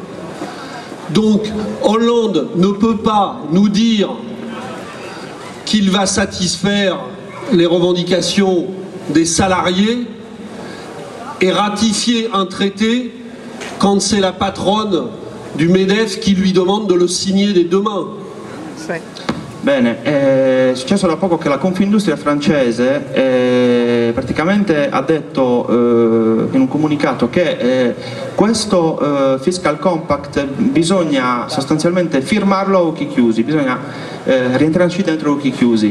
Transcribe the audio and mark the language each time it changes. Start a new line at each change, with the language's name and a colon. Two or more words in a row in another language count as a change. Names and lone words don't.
French: Donc Hollande ne peut pas nous dire qu'il va satisfaire les revendications des salariés et ratifier un traité quand c'est la patronne du MEDEF qui lui demande de le signer des deux mains.
Italian: Sì. Bene, è successo da poco che la Confindustria francese praticamente ha detto in un comunicato che questo
English: fiscal compact
Italian: bisogna sostanzialmente firmarlo a occhi chiusi, bisogna rientrarci dentro a occhi chiusi.